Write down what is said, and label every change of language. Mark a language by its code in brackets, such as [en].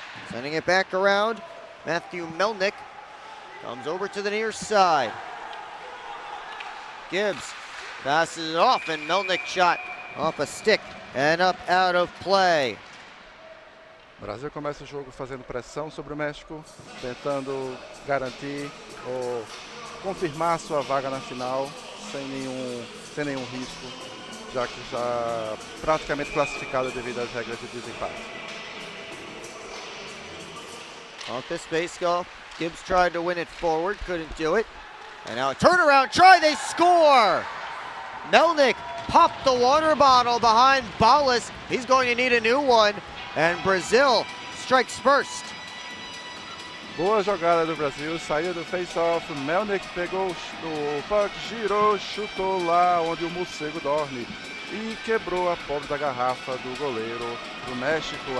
[en] Sending it back around, Matthew Melnick comes over to the near side. Gibbs passes it off, and Melnick shot off a stick and up out of play. [pt] Brasil começa o jogo fazendo pressão sobre o México, tentando garantir ou confirmar sua vaga na final sem nenhum risco, já que já praticamente classificado devido às regras de desempate. [en] Off the space go, Gibbs tried to win it forward, couldn't do it. And now a turnaround try, they score! Melnick popped the water bottle behind Balas. He's going to need a new one, and Brazil strikes first. [pt] Boa jogada do Brasil, saiu do face-off, Melnick pegou o puck, girou, chutou lá onde o morcego dorme e quebrou a pobre da garrafa do goleiro do México.